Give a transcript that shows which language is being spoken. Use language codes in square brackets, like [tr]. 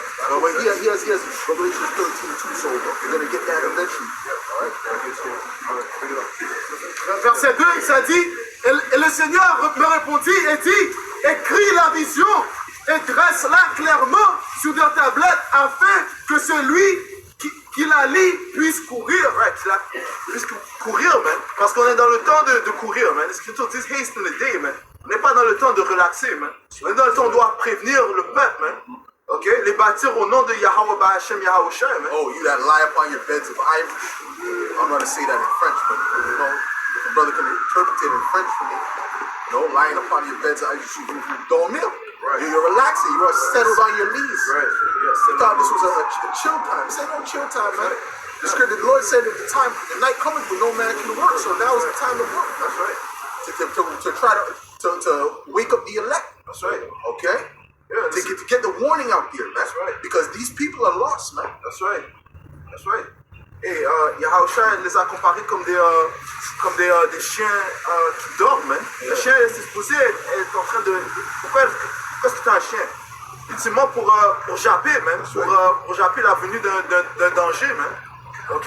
[en] But he has Revelation 13 too, so you're going to get that eventually. [fr] Verset 2, ça dit, et le Seigneur me répondit et dit, écris la vision et dresse-la clairement sur des tablettes afin que celui qui la lit puisse courir. Right, puisse courir, man. Parce qu'on est dans le temps de courir, man. Les Écritures disent [en] haste in the day, [fr] man. On n'est pas dans le temps de relaxer, man. On est dans le temps où on doit prévenir le peuple, man. Ok, les bâtir au nom de Yahweh Ba'Hashem Yahushua, man. [en] Oh, you that lie upon your beds of ivory. I'm going to say that in French, but you know, if a brother can interpret it in French for me. You know, lying upon your beds of ivory, you don't kneel. Right. You're relaxing, you are settled on your knees. Right. Yes, you thought this was a chill time. This ain't no chill time, man. The Lord said at the time, the night cometh when no man can work, so now is the time to work. That's right. To try to wake up the elect. That's right. Okay? Yeah, to get the warning out there, man. That's right. Because these people are lost, man. That's right. That's right. [fr] Et Yahushua les a comparés comme des chiens qui dorment. Man. Le chien est supposé être en train de... Pourquoi est-ce que tu as un chien? Ultimement pour japper, man. Pour japper la venue d'un danger, man. Ok?